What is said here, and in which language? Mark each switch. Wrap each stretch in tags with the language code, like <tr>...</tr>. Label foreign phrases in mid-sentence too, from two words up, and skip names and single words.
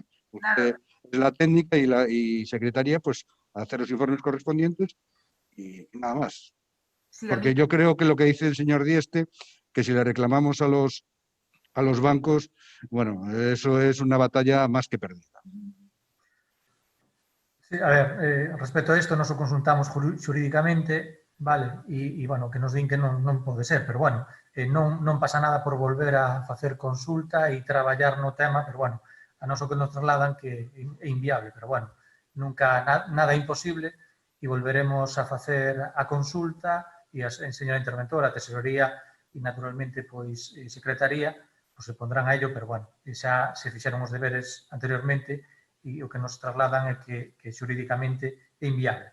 <es>Usted es la técnica y secretaría, pues hacer los informes correspondientes y nada más. Sí, porque yo creo que lo que dice el señor Dieste, que si le reclamamos a los bancos, bueno, eso es una batalla más que perdida. Sí,</es> <gl>a ver, respecto a isto, nos o consultamos xurídicamente, vale, e bueno, que nos din que non pode ser, pero bueno, non pasa nada por volver a facer consulta e traballar no tema, pero bueno, a nos o que nos trasladan que é inviable, pero bueno, nunca nada imposible e volveremos a facer a consulta e a señora interventora, a tesorería e naturalmente pois secretaría, pois</gl> <es>se pondrán a ello,</es> <gl>pero bueno, xa se fixeron os deberes anteriormente e o que nos trasladan é que xurídicamente é inviable.</gl>